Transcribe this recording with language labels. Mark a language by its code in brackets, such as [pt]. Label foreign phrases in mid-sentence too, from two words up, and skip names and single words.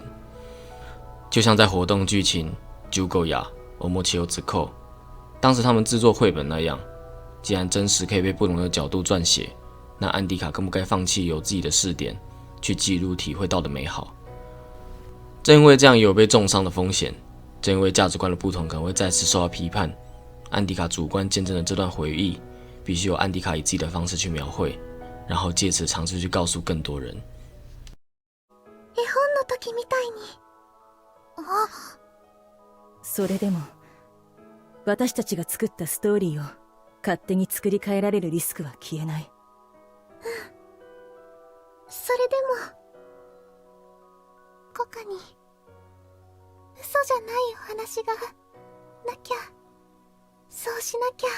[zh] 就像在活动剧情《九狗雅》《欧莫奇欧之扣》当时他们制作绘本那样， 既然真实可以被不同的角度撰写，那安迪卡更不该放弃有自己的视点，去记录体会到的美好。正因为这样也有被重伤的风险，正因为价值观的不同可能会再次受到批判，安迪卡主观见证的这段回忆，必须由安迪卡以自己的方式去描绘，然后借此尝试去告诉更多人。 [ja] 絵本の時みたいに。あ、それでも私たちが作ったストーリーを勝手に作り変えられるリスクは消えない。それでもコカに嘘じゃないお話がなきゃ、そうしなきゃ。